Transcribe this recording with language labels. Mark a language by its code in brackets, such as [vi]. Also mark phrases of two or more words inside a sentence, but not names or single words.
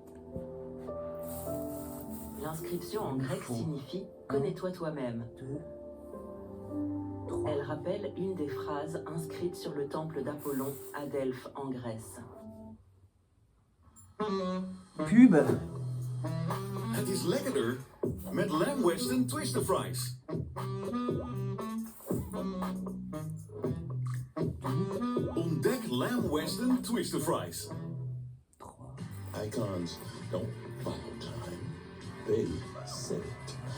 [fr] L'inscription en grec signifie « Connais-toi toi-même ». 2, 3. Elle rappelle une des phrases inscrites sur le temple d'Apollon à Delphes en Grèce. Pub. [nl] Het is lekkerder met lamb western twister fries. Ontdek lamb western twister fries. 3, [en] Icons don't follow time, they set it.